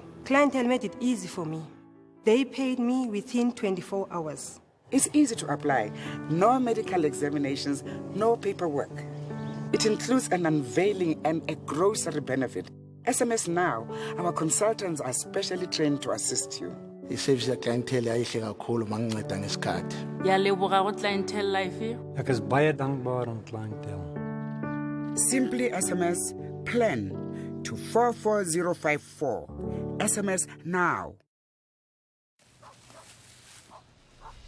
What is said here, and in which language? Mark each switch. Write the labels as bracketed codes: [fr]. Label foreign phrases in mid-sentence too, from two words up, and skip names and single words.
[en] Clientele made it easy for me. They paid me within 24 hours. It's easy to apply. No medical examinations, no paperwork. It includes an unveiling and a grocery benefit. SMS now. Our consultants are specially trained to assist you. [zu] I-service clientele ayihle kakhulu manginceda ngesikhathi. Ngiyaleboga go Clientele Life. [af] Ek is baie dankbaar aan clientele. [en] Simply SMS PLAN to 44054. SMS now.